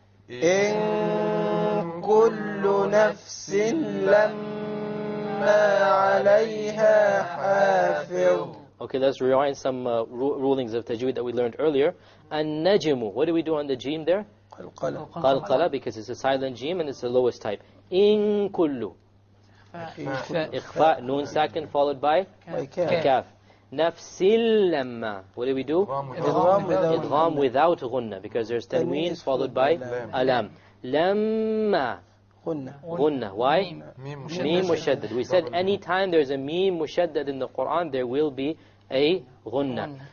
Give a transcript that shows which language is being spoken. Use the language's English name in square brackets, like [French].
[Arabic] إن كل نفس لما عليها حافظ. [English] Okay, let's rewind some rulings of tajweed that we learned earlier. النجم, what do we do on the jim there? قلقلة, because it's a silent jim and it's the lowest type. [Arabic] إن كل إخفاء, نون ساكن followed by كاف. نفس لما, [English] what do we do? إدغام without غنة, because there's tanween followed by alam. لما غنة, why? Mim mushaddad. We said anytime there's a mim mushaddad in the Quran, there will be a غنة.